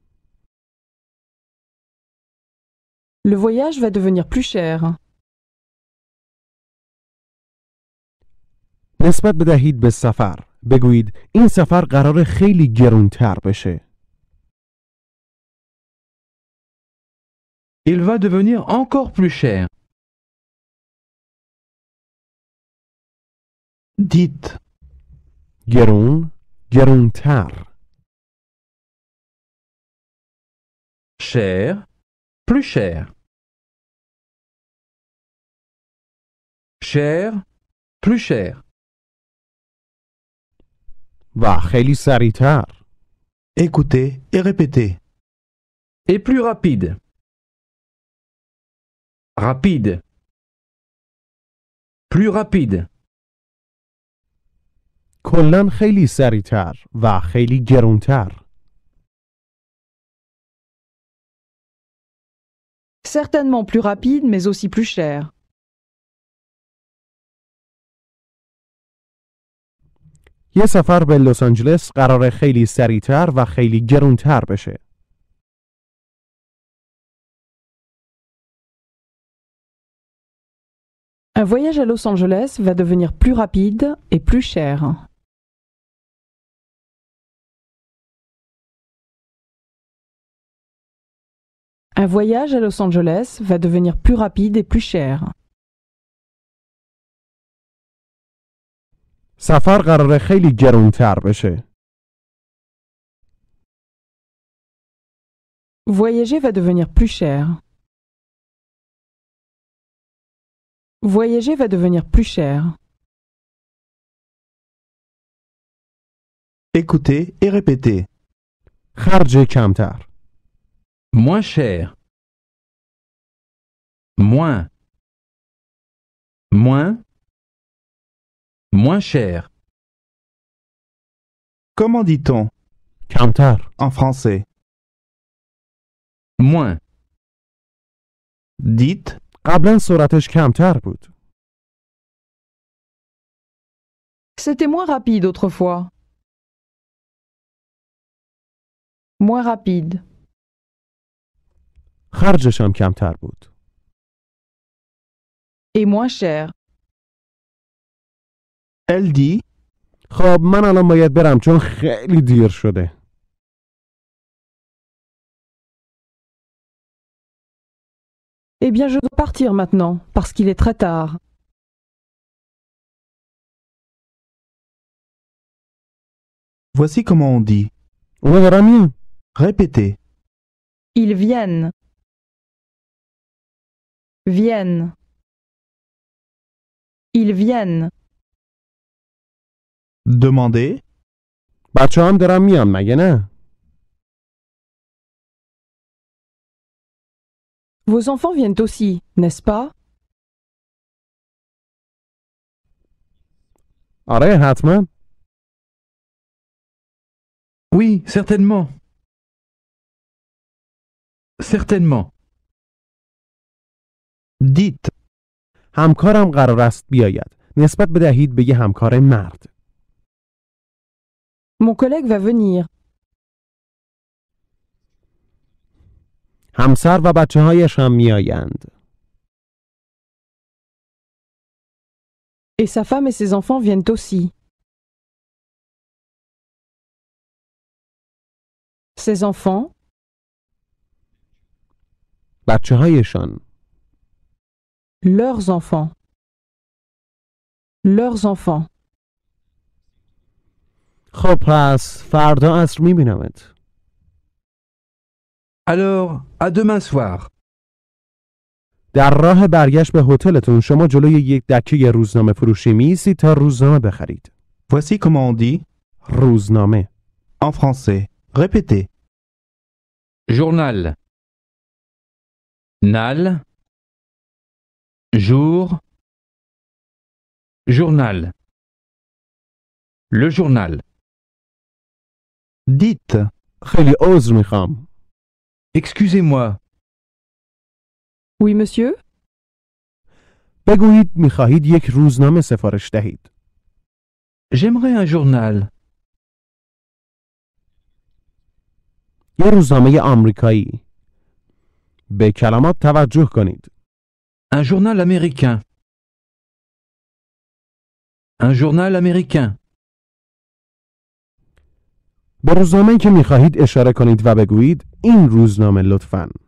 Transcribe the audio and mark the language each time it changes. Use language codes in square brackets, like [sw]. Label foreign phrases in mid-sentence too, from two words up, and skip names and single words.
[fr] Le voyage va devenir plus cher. [fa] نسبت بدهید به سفر. بگویید این سفر قراره خیلی گرونتر بشه. [fr] Il va devenir encore plus cher. Dites. [fa] گرون، گرونتر. [fr] Cher, plus cher. Cher, plus cher. [fa] و خیلی سریعتر. [fr] Écoutez et répétez. Et plus rapide. Rapide. Plus rapide. [fa] کلاً خیلی سریعتر و خیلی گرونتر. [fr] Certainement plus rapide, mais aussi plus cher. [fa] یه سفر به لس آنجلس قراره خیلی سریعتر و خیلی گرونتر بشه. [fr] Un voyage à Los Angeles va devenir plus rapide et plus cher. Un voyage à Los Angeles va devenir plus rapide et plus cher. [fa] سفر قراره خیلی گرونتر بشه. [fr] Voyager va devenir plus cher. Voyager va devenir plus cher. Écoutez et répétez. [fa] خرج کمتر. [fr] Moins cher. Moins. Moins. Moins cher. Comment dit-on [fa] کمتر. [fr] en français? Moins. Dites [fa] قبلا سرعتش کمتر بود. [fr] C'était moins rapide autrefois. Moins rapide. [fa] خرجش هم کمتر بود. [fr] Et moins cher. elle dit [fa] خب من الان باید برم چون خیلی دیر شده. [fr] Eh bien, je dois partir maintenant, parce qu'il est très tard. voici comment on dit. [fa] اونا دارم میان. [fr] Répétez. Ils viennent. Viennent. Ils viennent. Demandez. [fa] بچه هم دارم میان مگه نه؟ [fr] Vos enfants viennent aussi, n'est-ce pas? [fa] آره حتما. [fr] Oui, certainement. Certainement. Dites. [fa] همکارم قرار است بیاید. نسبت بدهید به یه همکار مرد. [fr] Mon collègue va venir. [fa] همسر و بچه هایش هم میآیند. [fr] Et sa femme et ses enfants viennent aussi. Ses enfants, [fa] بچه هایشان. [fr] leurs enfants. Leurs enfants. [fa] خب پس فردا عصر میبینمت. [fr] Alors, à demain soir. [fa] در راه برگشت به هتلتون شما جلوی یک دکه روزنامه فروشی میایستید تا روزنامه بخرید. [fr] Voici comment on dit. [fa] روزنامه. [fr] En français. Répétez. Journal. Nal. Jour. Journal. Le journal. Dites. [fa] خیلی عذر میخوام. [fr] Excusez-moi. Oui, monsieur? [fa] بگویید میخواهید یک روزنامه سفارش دهید. [fr] J'aimerais un journal. [fa] یه روزنامه آمریکایی. به کلمات توجه کنید. [fr] Un journal américain. Un journal américain. [fa] به روزنامه‌ای که میخواهید اشاره کنید و بگویید این روزنامه لطفاً.